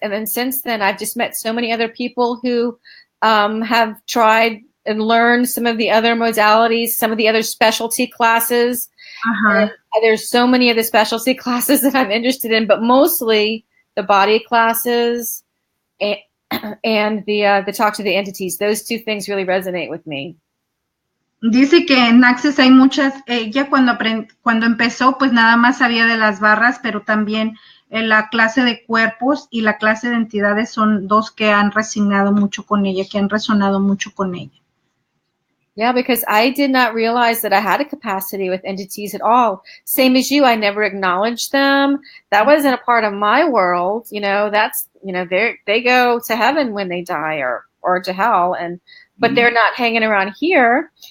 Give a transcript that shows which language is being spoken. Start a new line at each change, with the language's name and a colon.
English: And then since then, I've just met so many other people who have tried and learned some of the other modalities, some of the other specialty classes. There's so many of the specialty classes that I'm interested in, but mostly the body classes and the talk to the entities. Those 2 things really resonate with me.
Spanish: Dice que en Access hay muchas, ella cuando empezó, pues nada más sabía de las barras, pero también la clase de cuerpos y la clase de entidades son 2 que han resonado mucho con ella, que han resonado mucho con ella.
English: Yeah, because I did not realize that I had a capacity with entities at all. Same as you, I never acknowledged them. That wasn't a part of my world. That's, they go to heaven when they die or to hell, but they're not hanging around here.